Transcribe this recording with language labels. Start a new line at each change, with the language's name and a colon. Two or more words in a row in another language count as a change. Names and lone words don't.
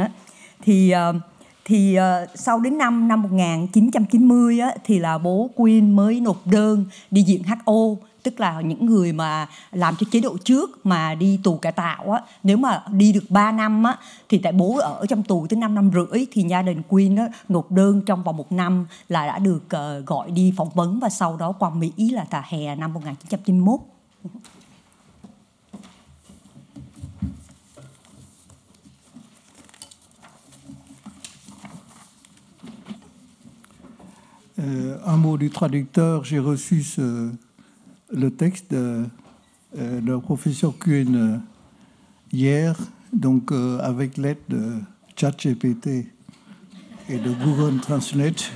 Vietnamese: Thì sau đến năm 1990 á, thì là bố Quyên mới nộp đơn đi diện HO, tức là những người mà làm cho chế độ trước mà đi tù cải tạo á, nếu mà đi được 3 năm á, thì tại bố ở trong tù tới 5 năm rưỡi, thì gia đình Quyên á, nộp đơn trong vòng 1 năm là đã được gọi đi phỏng vấn, và sau đó qua Mỹ là tại hè năm 1991.
French: Un mot du traducteur, j'ai reçu le texte de professeur Kuhn hier, donc avec l'aide de ChatGPT et de Google Translate.